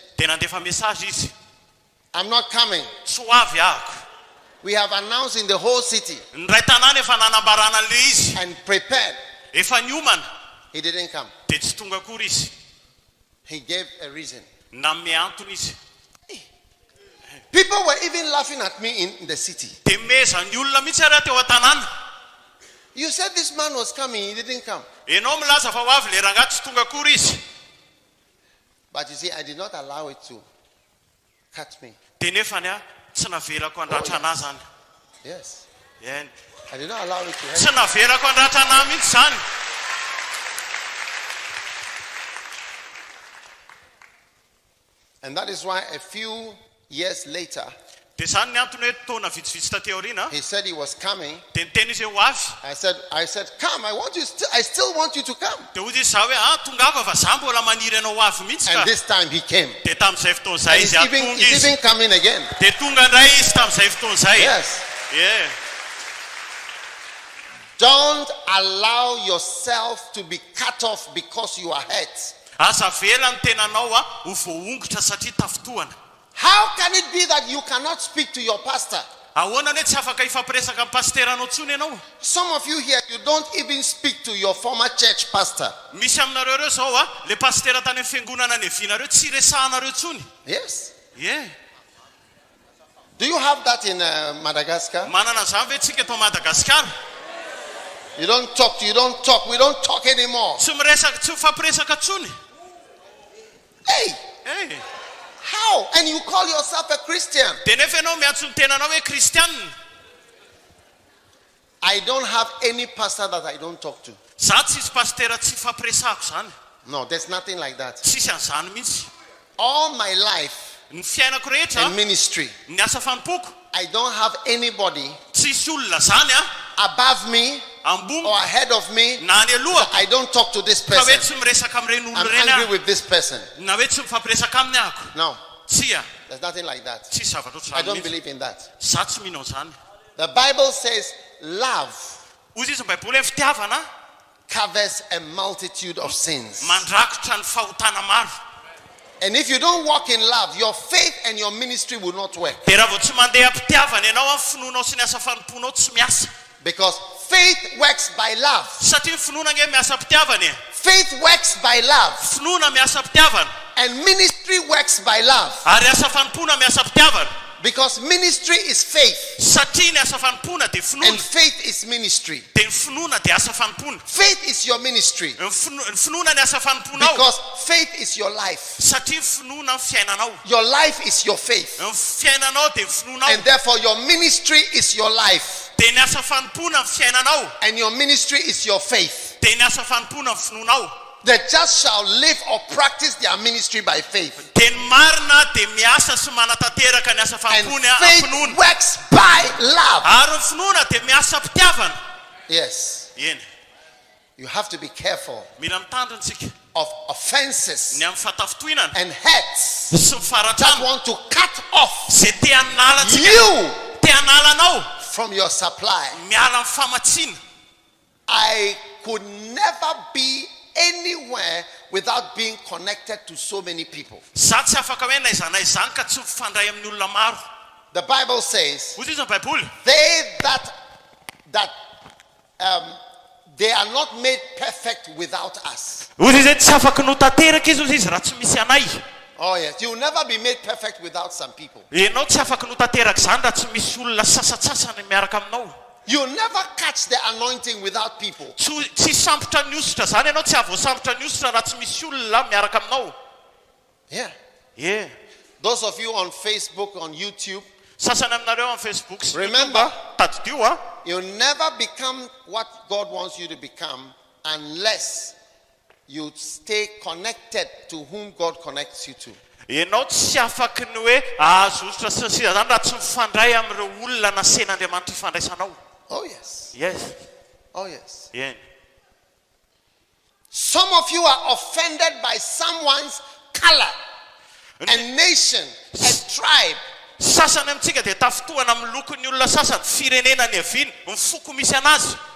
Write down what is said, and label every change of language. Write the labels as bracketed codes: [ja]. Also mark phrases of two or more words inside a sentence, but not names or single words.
[mg] dia nandefa message izy. [en] I'm not coming. [mg] Tsy ho avy ahako. [en] We have announced in the whole city [mg] Ny ray tanàna efa nanambarana an'le izy. [en] and prepared. [mg] Efa niomana [en] He didn't come. [mg] dia tsy tonga akory izy. [en] He gave a reason. [mg] Nanome antony izy. [en] People were even laughing at me in the city. [mg] Dia meza ny olona mihitsy ary teo an-tanàna. [en] You said this man was coming, he didn't come. [mg] Ianao milaza fa ho avy le rangahy tsy tonga akory izy. [en] But you see, I did not allow it to cut me. [mg] Dia nefany a tsy navelako handratra anahy zany. [en] Yes. [mg] Eny. [en] I did not allow it to hurt. [mg] Tsy navelako handratra anahy mihitsy zany. [en] And that is why a few years later, [mg] Dia zany ny antony hoe taona vitsivitsy taty aoriana. [en] he said he was coming. [mg] Dia niteny izy hoe ho avy. [en] I said, come, I still want you to come. [mg] Dia hozy izy za hoe tonga ako fa za mbola maniry ianao ho avy mihitsy ka. [en] And this time he came. [mg] Dia tamin'izay fotoan'izay [en] He's [mg] izy atonga [en] even [mg] izy. [en] coming again. [mg] Dia tonga indray izy tamin'izay fotoan'izay. [en] Yes. Yeah. Don't allow yourself to be cut off because you are hurt. [mg] Asa vela ny tenanao ho voaongotra satria tafotohana. [en] How can it be that you cannot speak to your pastor? [mg] Ahoana hoe tsy afaka ifampiresaka amin'ny pasteranao tsony ianao? [en] Some of you here, you don't even speak to your former church pastor. [mg] Misy aminareo reo zao le pastera tany amin'ny fiangonana nevinareo tsy resahanareo tsony. [en] Yes. Yeah. Do you have that in Madagascar? [mg] Manana zany ve tsika eto Madagaskar? [en] You don't talk. We don't talk anymore. [mg] Tsy miresaka, tsy fampiresaka tsony. Hey, Hey. [en] how? And you call yourself a Christian? [mg] Dia nefa ianao miantso ny tenanao hoe kristianina. [en] I don't have any pastor that I don't talk to. [mg] Za tsisy pastera tsy fampiresako zany. [en] No, there's nothing like that. [mg] Tsisy an'izany mihitsy. [en] All my life [mg] Ny fiainako rehetra, [en] in ministry, [mg] ny asa fanompoko, [en] I don't have anybody [mg] tsisy olona zany [en] above me [mg] ambony [en] or ahead of me. [mg] na any aloha. [en] I don't talk to this [mg] Ka hoe [en] person. [mg] tsy miresaka amin'ireny [en] I'm [mg] olona ireny [en] angry [mg] aho. [en] with this person. [mg] Na hoe tsy mifampiresaka aminy ahako. [en] No, [mg] Tsia, [en] there's nothing like that. [mg] tsisy zavatra [en] I [mg] ohatr'izany [en] don't [mg] mihitsy. [en] believe in that. [mg] Za tsy minao zany. [en] The Bible says love [mg] Hozy izy ny baiboly hoe fitiavana [en] covers a multitude of sins. [mg] mandrakotra ny fahotana maro. [en] And if you don't walk in love, your faith and your ministry will not work. [mg] Dia raha vao tsy mandeha am-pitiavana ianao amin'ny finoanao sy ny asa fanomponao tsy miasa. [en] Because faith works by love. [mg] Satria ny finoana nge miasa am-pitiavana e. [en] Faith works by love. [mg] Finoana miasa am-pitiavana. [en] And ministry works by love. [mg] Ary asa fanompona miasa am-pitiavana. [en] Because ministry is faith. [mg] Satria ny asa fanompona de [en] And [mg] finoana. [en] faith is ministry. [mg] De ny finoana de asa fanompona. [en] Faith is your ministry. [mg] Ny finoana ny asa fanomponao. [en] Because faith is your life. [mg] Satria finoana ny fiainanao. [en] Your life is your faith. [mg] Ny fiainanao de finoanao. [en] And therefore your ministry is your life. [mg] De ny asa fanompona ny fiainanao. [en] And your ministry is your faith. [mg] De ny asa fanompona ny finoanao. [en] The just shall live or practice their ministry by faith. [mg] De ny marina de miasa sy manatanteraka ny asa [en] And [mg] fanompona [en] faith [mg] finoana. [en] works by love. [mg] Ary ny finoana de miasa pitiavana. [en] Yes. [mg] Eny. [en] You have to be careful [mg] Mila mitandrina tsika. [en] of offenses [mg] Ny amin'ny fatafitohinana [en] and hurts [mg] sy ny [en] that [mg] faratrano. [en] want to cut off [mg] Zay te hanala tsika. [en] you [mg] Te hanala anao. [en] from your supply. [mg] Miala amin'ny famatsina. [en] I could never be anywhere without being connected to so many people. [mg] Za tsy afaka hoe na izana izany ka tsy mifandray amin'ny olona maro. [en] The Bible says, [mg] Hoy izy ny baiboly. [en] they that they are not made perfect without us. [mg] Hoy izy tsy afaka notanteraka izy hoy izy raha tsy misy anay. [en] Oh yes, you will never be made perfect without some people. [mg] Ianao tsy afaka notanteraka izany raha tsy misy olona sasatsasany miaraka aminao. [en] You will never catch the anointing without people. [mg] Tsy sambotra ny ositra zany ianao tsy avoasambotra ny ositra raha tsy misy olona miaraka aminao. [en] Yeah. Yeah. Those of you on Facebook, on YouTube, [mg] Sasany aminareo amin'ny Facebook sy [en] remember, [mg] YouTube, tadidio a. [en] you'll never become what God wants you to become unless you stay connected to whom God connects you to. [mg] Ianao tsy afaka ny hoe azo ositra sy sisa zany raha tsy mifandray amin'ireo olona nasen'Andriamanitra ifandraisanao. [en] Oh yes. Yes. Oh yes. Yeah. Some of you are offended by someone's color, a nation, a tribe. [mg] Sasany amintsika de tafitohana amin'ny lokon'ny olona sasany, firenena ny aviny, ny foko misy anazy.